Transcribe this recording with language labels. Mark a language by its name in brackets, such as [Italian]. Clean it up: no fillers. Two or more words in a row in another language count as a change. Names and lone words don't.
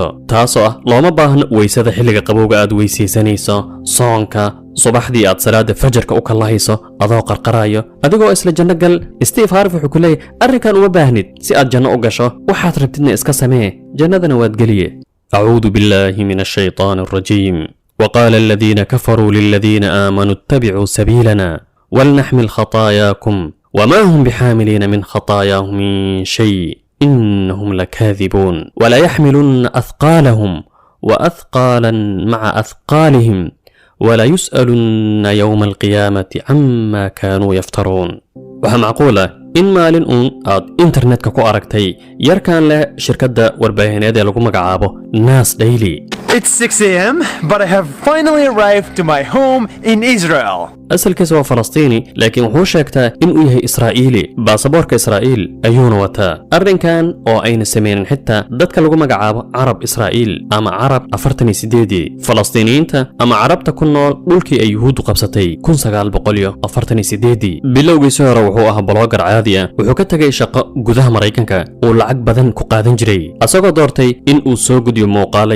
[Somali] taasoo ah looma baahno weysada xilliga qabowga aad weysaysanayso soonka subaxdii aad salaada fajarka u kalahayso adoo qarqarayo adigoo isla janno gal Steve Harvey wuxuu ku leeyahay arrinkan uma baahnid si aad janno u gasho waxaad rabtidna iska samee jannadana waad [Arabic] geliye أعوذ بالله من الشيطان الرجيم وقال الذين كفروا للذين آمنوا اتبعوا سبيلنا ولنحمل خطاياكم وما هم بحاملين من خطاياهم من شيء إنهم لكاذبون ولا يحملن أثقالهم وأثقالا مع أثقالهم ولا يسألن يوم القيامة عما كانوا يفترون [Somali] waxaa macquula in maalin aad internetka ku aragtay yarkan leh shirkadda warbaahineed ee lagu magacaabo Nas Daily. [English] It's 6 a.m., but I have finally arrived to my home in Israel. [Somali] asalkiisa waa falastiini laakiin wuxuu sheegtaa inuu yahay israa'iili baasaboorka israa'iil ayuuna wataa arrinkan oo ayna samaynin xitaa dadka lagu magacaabo carab israa'iil ama carab 48 falastiiniyiinta ama carabta ku nool dhulkii ay yuhuuddu qabsatay 1948 bilowgiisii hore wuxuu ahaa blogger caadi ah wuxuu ka tagay shaqo gudaha Mareykanka oo lacag badan ku qaadan jiray asagoo doortay in uu soo gudiyo muuqaalo